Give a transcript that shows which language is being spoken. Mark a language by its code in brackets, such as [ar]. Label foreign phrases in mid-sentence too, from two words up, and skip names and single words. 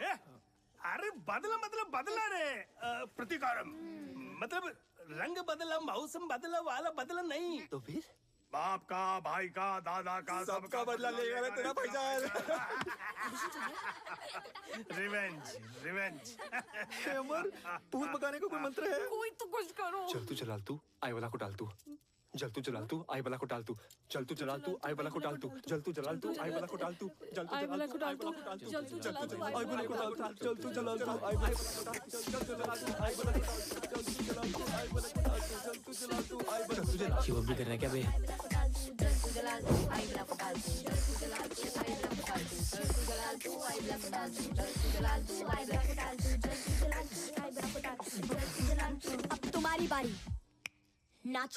[hi] अरे बदला मतलब बदला रे, प्रतिकारम मतलब रंग बदला, मौसम बदला वाला बदला नहीं। तो फिर बाप का, भाई का, दादा का, सबका बदला लेगा ना तेरा भाईजान। [en] revenge, revenge. [hi] अमर, पूल पकाने का कोई मंत्र है? कोई तो कुछ करो। चल तू चलाल तू, आई वाला को डाल तू। जल तू चलाल तू, आई वाला को डाल तू। चल तू चलाल तू, आई वाला को डाल तू। जल तू चलाल तू, आई वाला को डाल तू। जल तू चलाल तू, आई वाला को डाल तू। जल तू चलाल तू, आई वाला को डाल तू। जल तू चलाल तू, आई वाला को डाल तू। जल तू चलाल तू, आई वाला को डाल तू। जल तू चलाल तू, आई वाला को डाल तू। जल तू चलाल तू, आई वाला को डाल तू। शिव भी कर रहा है क्या बे? अब तुम्हारी बारी, नाचो।